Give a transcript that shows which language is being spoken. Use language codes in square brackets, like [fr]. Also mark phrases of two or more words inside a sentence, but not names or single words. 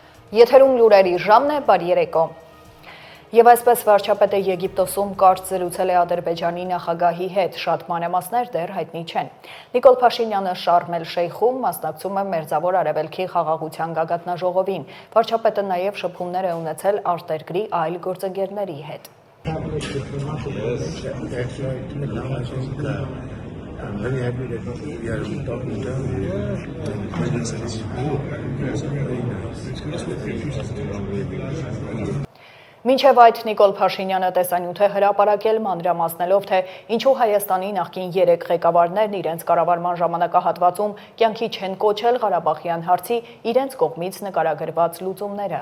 [hy] Եթերում լուրերի ժամն է, բարի երեկո։ Եվ այսպես վարչապետը Եգիպտոսում կարճ զրուցել է Ադրբեջանի նախագահի հետ, շատ մանրամասներ դեռ հայտնի չեն։ Նիկոլ Փաշինյանը Շարմ էլ Շեյխում մասնակցում է Մերձավոր Արևելքի խաղաղության գագաթնաժողովին։ Վարչապետը նաև շփումներ է ունեցել արտերկրի այլ գործընկերների հետ։ [en] I'm very happy that we are talking to [hy] Մինչև այդ Նիկոլ Փաշինյանը տեսանյութ է հրապարակել մանրամասնելով, թե ինչու Հայաստանի նախկին 3 ղեկավարներն իրենց կառավարման ժամանակահատվածում կյանքի չեն կոչել Ղարաբաղյան հարցի իրենց կողմից նկարագրված լուծումները։